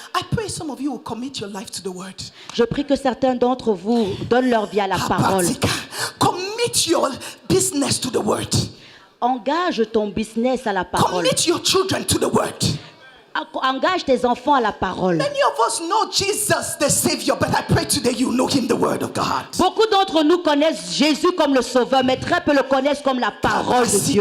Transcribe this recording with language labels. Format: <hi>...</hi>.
<en>I pray some of you will commit your life to the word.</en> <fr>Je prie que certains d'entre vous donnent leur vie à la parole.</fr> <en>Commit your business to the word.</en> <fr>Engage ton business à la parole.</fr> <en>Commit your children to the word.</en> <fr>Engage tes enfants à la parole.</fr> <en>Many of us know Jesus the Savior, but I pray today you know him the word of God.</en> <fr>Beaucoup d'entre nous connaissent Jésus comme le Sauveur, mais très peu le connaissent comme la parole de Dieu.</fr>